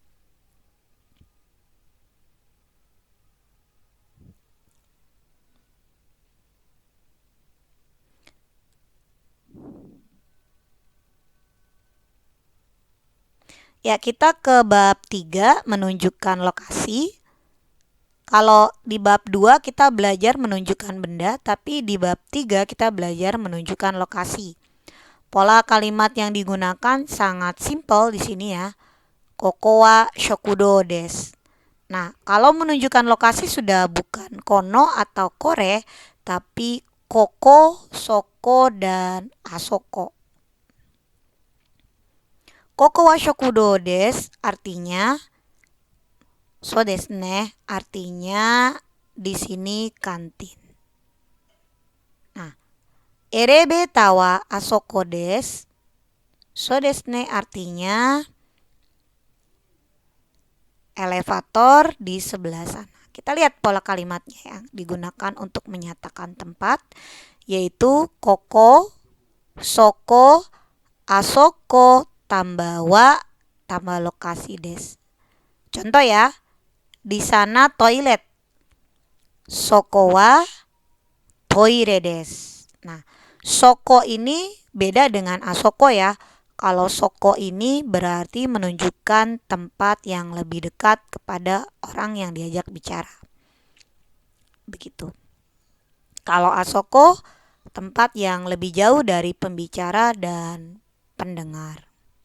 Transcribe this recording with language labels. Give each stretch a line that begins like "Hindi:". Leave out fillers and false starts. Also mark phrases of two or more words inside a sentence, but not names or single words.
Indonesian: Ya, kita ke bab 3 menunjukkan lokasi. Kalau di bab 2 kita belajar menunjukkan benda, tapi di bab 3 kita belajar menunjukkan lokasi. Pola kalimat yang digunakan sangat simpel di sini ya.
Japanese: ここは食堂です.
Indonesian: Nah, kalau menunjukkan lokasi sudah bukan kono atau kore, tapi koko, soko, dan asoko.
Japanese: ここは食堂です artinya そうですね,
Indonesian: artinya di sini kantin.
Japanese: Nah, エレベーターはあそこです. そうですね
Indonesian: artinya elevator di sebelah sana. Kita lihat pola kalimatnya yang digunakan untuk menyatakan tempat, yaitu
Japanese: ここ、そこ、あそこ,
Indonesian: tambah wa, tambah lokasi desu. Contoh ya, di sana toilet.
Japanese: そこはトイレです.
Indonesian: Nah, soko ini beda dengan asoko ya. Kalau soko ini berarti menunjukkan tempat yang lebih dekat kepada orang yang diajak bicara. Begitu. Kalau asoko, tempat yang lebih jauh dari pembicara dan pendengar.